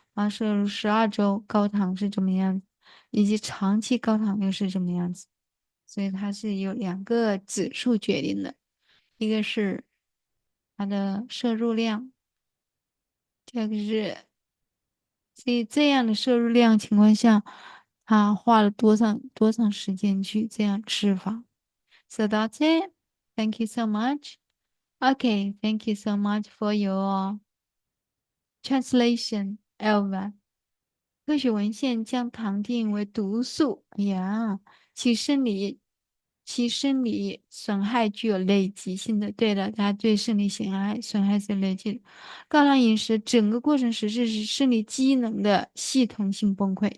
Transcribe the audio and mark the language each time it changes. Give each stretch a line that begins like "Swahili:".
Chinese: 摄入12周高糖是怎么样子，以及长期高糖又是怎么样子，所以它是有2个指数决定的，一个是它的摄入量，第二个是这样的摄入量情况下，他花了多长时间去这样吃法。
English: So that's it. Thank you so much. Okay, thank you so much for your translation, Elva.
Chinese: 科学文献将糖定义为毒素，哎呀，其生理损害具有累积性的。对的，它对生理损害是累积的。高糖饮食整个过程实质是生理机能的系统性崩溃。